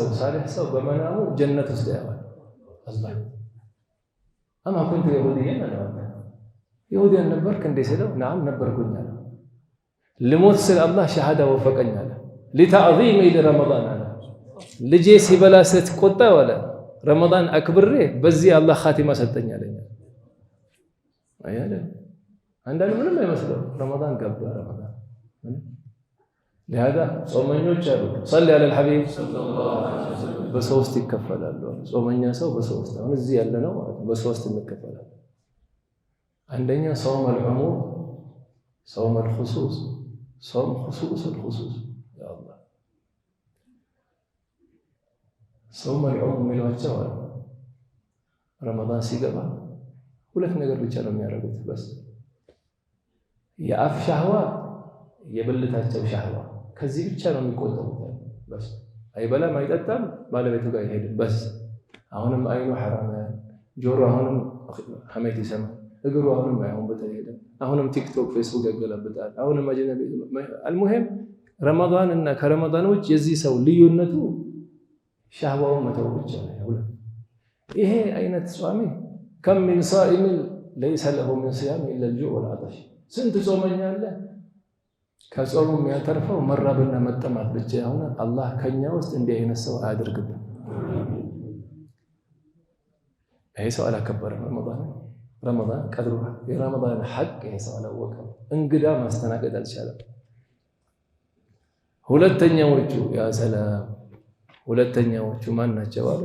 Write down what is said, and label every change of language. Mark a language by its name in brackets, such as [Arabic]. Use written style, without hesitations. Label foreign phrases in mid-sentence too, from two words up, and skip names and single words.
[Amharic] ሳሊህ ሰው በመናሙ ጀነት ውስጥ ያዋል አላህ [Arabic] أما كنت يهوديا [Amharic] አለ። ይሁዲያን ነበርክ እንዴ ሲለው ነዓም ነበርኩኝ አለ። ልሞት ስለ አላህ ሸሃዳ ወፈቀኝ አለ። [Arabic] لتعظيم لرمضان [Amharic] አለ። ልጄ ሲበላ ስትቆጣ ወለ ረመዳን አክብሬ በዚህ አላህ ኻቲማ ሰጠኝ አለኝ። አያለ አንዳንድ ምንም አይመስለው ረመዳን ገባ። ረመዳን ለهذا ጾመኞች አሉ [Arabic] صلي على الحبيب [Amharic] በሶስት ይከፈላሉ። ጾመኛ ሰው በሶስት አሁን እዚህ ያለ ነው በሶስት እንከፈላለን። አንደኛ ጾም العموم ጾም الخصوص ጾም [Arabic] خصوص الخصوص [Amharic] ያ አላህ ጾም العموم የሚሏቸው ረመዳን ሲገባ ሁለት ነገር ብቻ ነው የሚያደርጉት በስ የአፍ ሻህዋ የብልታቸው ሻህዋ ከዚህ ብቻ ነው የሚቆጠሩት በስ አይበላም አይጠጣም ባለቤቱ ጋር ይሄድ በስ አሁንም አይኑ حرام ጆሮ አሁንም ሐሜት ይሰማል እግሩ አሁንም አይሆን በተሄደ አሁንም ቲክቶክ ፌስቡክ ያገላብጣል አሁንም አጀነቢ المهم ረመዳን እና ከረመዳን ውጭ የዚህ ሰው ልዩነቱ ሻህዋው መተው ብቻ ነው። ይሄ አይነት ጿሚ [Arabic] كم من صائم ليس له من صيام الا الجوع والعطش [Amharic] ስንት ጾመኛ አለ ከጾሙ የሚያተርፈው መራብና መጠማት ብቻ። አሁን አላህ ከኛ ውስጥ እንዲህ አይነት ሰው አያድርግብን። ይሄ ሰው አላከበረም ረመዳን ቀድሩ የረመዳን ሐቅ ይሄ ሰው አላወቀም። እንግዳ ማስተናገድ አልቻለም። ሁለተኛዎቹ ያ ሰላም ሁለተኛዎቹ ማን ናቸው አሉ?